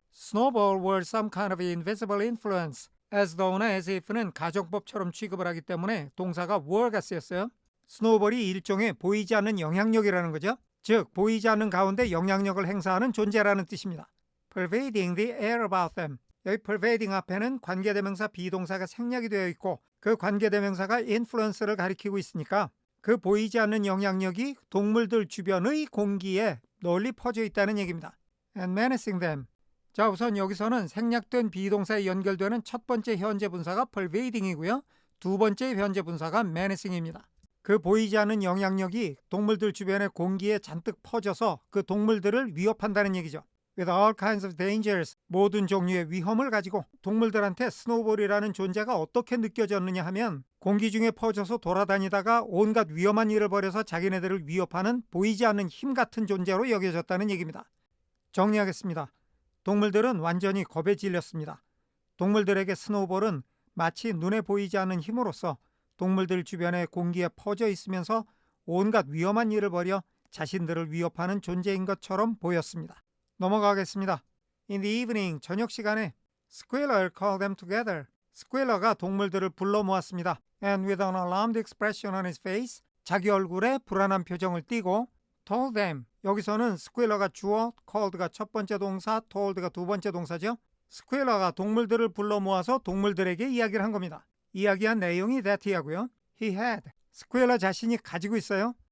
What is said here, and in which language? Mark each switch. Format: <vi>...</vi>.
<en>Snowball were some kind of invisible influence.</en> <ko>as though나 as if는 가정법처럼 취급을 하기 때문에 동사가 were가 쓰였어요. 스노볼이 일종의 보이지 않는 영향력이라는 거죠. 즉, 보이지 않는 가운데 영향력을 행사하는 존재라는 뜻입니다.</ko> <en>pervading the air about them.</en> <ko>여기 pervading 앞에는 관계대명사 비동사가 생략이 되어 있고 그 관계대명사가 influence를 가리키고 있으니까 그 보이지 않는 영향력이 동물들 주변의 공기에 널리 퍼져 있다는 얘기입니다.</ko> <en>and menacing them.</en> <ko>자, 우선 여기서는 생략된 비동사에 연결되는 첫 번째 현재 분사가 pervading이고요. 두 번째 현재 분사가 menacing입니다. 그 보이지 않는 영향력이 동물들 주변의 공기에 잔뜩 퍼져서 그 동물들을 위협한다는 얘기죠.</ko> <en>With all kinds of dangers,</en> <ko>모든 종류의 위험을 가지고 동물들한테 스노볼이라는 존재가 어떻게 느껴졌느냐 하면 공기 중에 퍼져서 돌아다니다가 온갖 위험한 일을 벌여서 자기네들을 위협하는 보이지 않는 힘 같은 존재로 여겨졌다는 얘기입니다. 정리하겠습니다. 동물들은 완전히 겁에 질렸습니다. 동물들에게 스노볼은 마치 눈에 보이지 않는 힘으로써 동물들 주변의 공기에 퍼져 있으면서 온갖 위험한 일을 벌여 자신들을 위협하는 존재인 것처럼 보였습니다. 넘어가겠습니다.</ko> <en>In the evening,</en> <ko>저녁 시간에</ko> <en>Squealer called them together.</en> <ko>스퀘러가 동물들을 불러 모았습니다.</ko> <en>And with an alarmed expression on his face,</en> <ko>자기 얼굴에 불안한 표정을 띠고</ko> <en>told them.</en> <ko>여기서는 스퀘러가 주어, called가 첫 번째 동사, told가 두 번째 동사죠. 스퀘러가 동물들을 불러 모아서 동물들에게 이야기를 한 겁니다. 이야기한 내용이 that이하고요.</ko> <en>He had.</en> <ko>스퀘러 자신이 가지고 있어요.</ko>